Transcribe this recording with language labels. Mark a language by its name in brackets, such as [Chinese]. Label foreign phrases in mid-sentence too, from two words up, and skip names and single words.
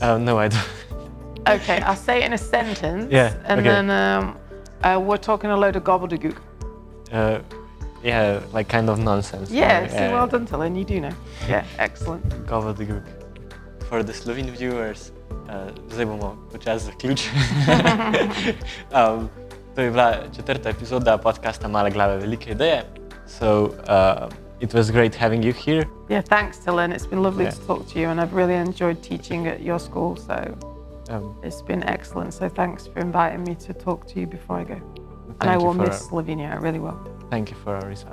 [English] No, I don't. Okay, I'll say it in a sentence. Yeah. And then we're talking a load of gobbledygook. Yeah, like kind of nonsense. Yeah, well done, Helen, you do know. Yeah, excellent. Gobbledygook. For the Slovene viewers, [Slovenian] zdaj bomo počasi zaključili. To je bila 4. epizoda podcasta Male glave, velike ideje. [English] So it was great having you here. Yeah, thanks, Helen. It's been lovely to talk to you, and I've really enjoyed teaching at your school. So it's been excellent. So thanks for inviting me to talk to you before I go. And I will miss Slovenia. I really will. Thank you for our response.